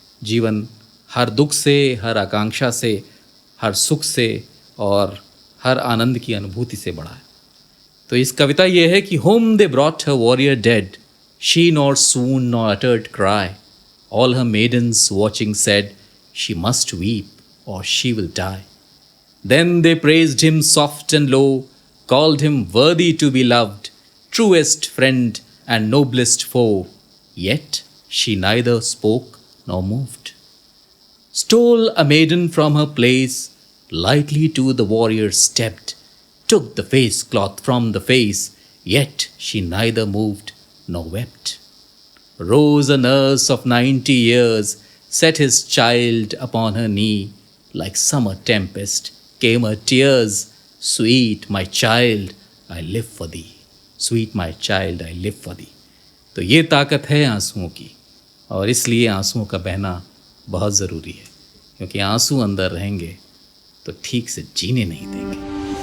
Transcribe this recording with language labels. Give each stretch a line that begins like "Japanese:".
Hindi: जीवन हर दुख से, हर आकांक्षा से, हर सुख से और हर आनंद की अनुभूति से बड़ा है। तो इस कविता ये है कि
English: Home they brought her warrior dead, she nor swooned nor uttered cry, all her maidens watching said, she must weep or she will die. Then they praised him soft and low, called him worthy to be loved, truest friend and noblest foe, yet she neither spoke nor moved. Stole a maiden from her place, lightly to the warrior stepped, took the face cloth from the face, yet she neither moved nor wept. Rose a nurse of 90 years, set his child upon her knee, like summer tempest came her tears, sweet my child, I live for thee, sweet my child, I live for thee.
Hindi: तो ये ताकत है आंसुओं की, और इसलिए आंसुओं का बहना बहुत ज़रूरी है, क्योंकि आंसू अंदर रहेंगे तो ठीक से जीने नहीं देंगे।